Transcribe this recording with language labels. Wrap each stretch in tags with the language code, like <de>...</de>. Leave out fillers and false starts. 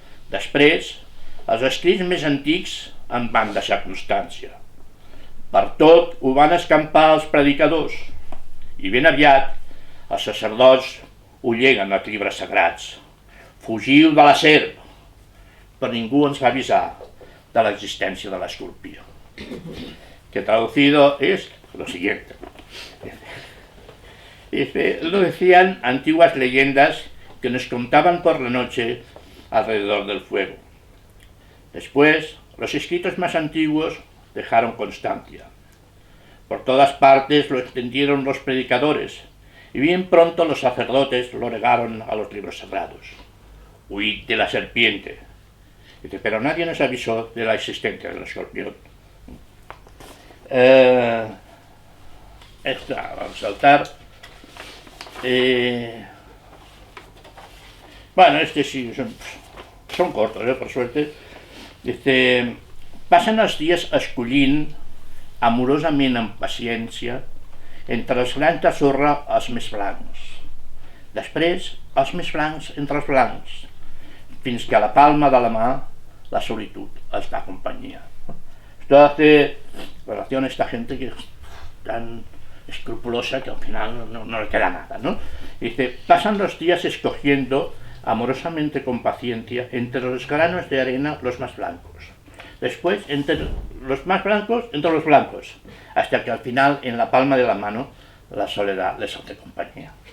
<ca>Després, els escrits més antics en van deixar constància. Per tot ho van escampar els predicadors i ben aviat els sacerdots ho lleguen als llibres sagrats. Fugiu de la serp, però ningú ens va avisar de l'existència de l'escorpió.</ca> <es>Que traducido es lo siguiente. Lo decían antiguas leyendas que nos contaban por la noche alrededor del fuego. Después, los escritos más antiguos dejaron constancia. Por todas partes lo extendieron los predicadores y bien pronto los sacerdotes lo legaron a los libros sagrados. Huid de la serpiente. Dice, pero nadie nos avisó de la existencia del escorpión. Esta, vamos a saltar. Bueno, este sí, son cortos, por suerte.</es> <ca>Dice, passen els dies escollint, amorosament amb paciència, entre els grans de sorra els més blancs. Després, els més blancs entre els blancs, fins que a la palma de la mà la solitud els</ca> <es>da compañía. Esto hace relación a esta gente que es tan escrupulosa que al final no le queda nada, ¿no? Dice, pasan los días escogiendo amorosamente con paciencia entre los granos de arena los más blancos. Después, entre los más blancos, entre los blancos, hasta que al final, en la palma de la mano, la soledad les hace compañía.</es>